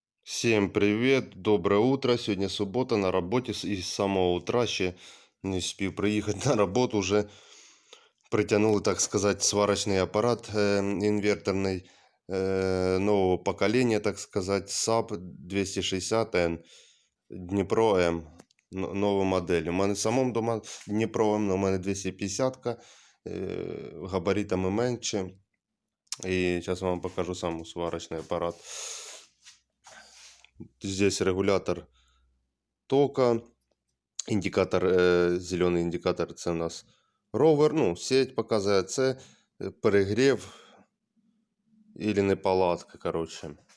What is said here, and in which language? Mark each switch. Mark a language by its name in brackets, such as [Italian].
[Russian] Всем привет, доброе утро. Сегодня суббота, на работе и с самого утра [Ukrainian] ще не успів приїхати на роботу. [Russian] Уже притягнули, так сказать, сварочный аппарат инверторный нового поколения, так сказать, САП 260N Дніпро М. [Ukrainian] Нова модель. У мене самому дома Дніпро М, но у мене 250-ка, габаритами менше. [Russian] И сейчас вам покажу сам сварочный аппарат. Здесь регулятор тока, [Ukrainian] індикатор, зелений індикатор, це у нас ровер, ну, сеть показує, це перегрів или неполадка, короче.